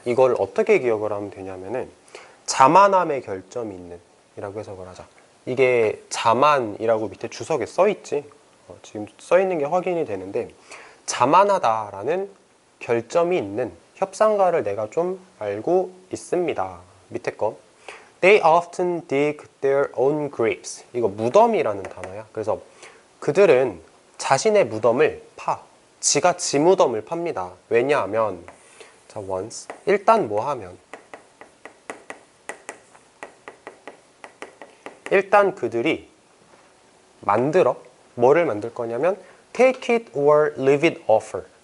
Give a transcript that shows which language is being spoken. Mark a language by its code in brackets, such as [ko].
[ko] 이걸 어떻게 기억을 하면 되냐면은 자만함의 결점이 있는 이라고 해석을 하자. 이게 자만이라고 밑에 주석에 써있지. 지금 써있는 게 확인이 되는데 자만하다라는 결점이 있는 협상가를 내가 좀 알고 있습니다. 밑에 거 [en] They often dig their own graves. [ko] 이거 무덤이라는 단어야. 그래서 그들은 자신의 무덤을 파. 지가 지 무덤을 팝니다. 왜냐하면 자, once 일단 뭐 하면 일단 그들이 만들어 뭐를 만들 거냐면 [en] take it or leave it offer.